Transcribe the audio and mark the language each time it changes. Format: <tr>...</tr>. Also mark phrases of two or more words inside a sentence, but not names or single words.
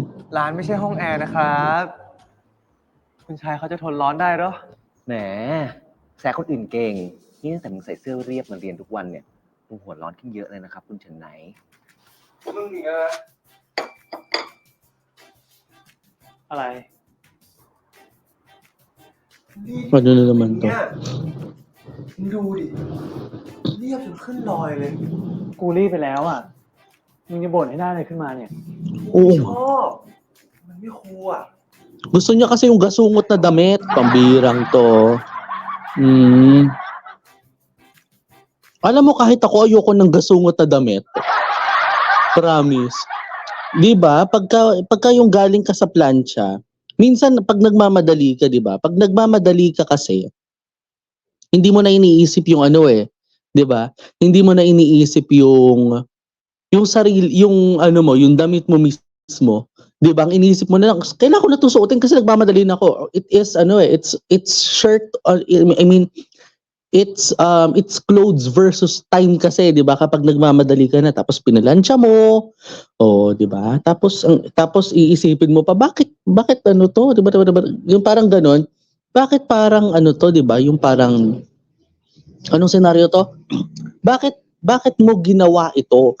<th>ร้านไม่ใช่ห้องแอร์นะครับ คุณชายเขาจะทนร้อนได้เหรอ แหมแซะคนอื่นเก่ง นี่ตั้งแต่มึงใส่เสื้อเรียบมาเรียนทุกวันเนี่ยมึงหัวร้อนขึ้นเยอะเลยนะครับ คุณเฉินไหน มึงนี่อะไร</th> <tl>Ano na naman to?</tl> <th>มึงดูดิเรียบจนขึ้นลอยเลย กูรีบไปแล้วอ่ะ มึงจะบ่นให้ได้อะไรขึ้นมาเนี่ย</th> <tl>Oo.</tl> <th>ชอบมันไม่คูลอ่ะ</th> <tl>Gusto niya kasi yung gasungot na damit. Pambirang to. Alam mo, kahit ako ayoko ng gasungot na damit. Promise. Di ba? Pagka yung galing ka sa plancha, minsan pag nagmamadali ka, di ba? Pag nagmamadali ka kasi, hindi mo na iniisip yung ano eh. Di ba? Hindi mo na iniisip yung sarili, yung ano mo, yung damit mo mismo. 'Di ba? Ang iniisip mo na lang, kailangan ko na 'to suotin kasi nagmamadali na ako.</tl> <en>It is</en> <tl>ano eh,</tl> <en>it's shirt I mean, it's clothes versus time</en> <tl>kasi, 'di ba? Kapag nagmamadali ka na tapos pinalansya mo, 'di ba? Tapos iisipin mo pa bakit ano 'to, 'di ba? Yung parang gano'n. Bakit parang ano 'to, 'di ba? Yung parang anong senaryo 'to? Bakit mo ginawa ito?</tl>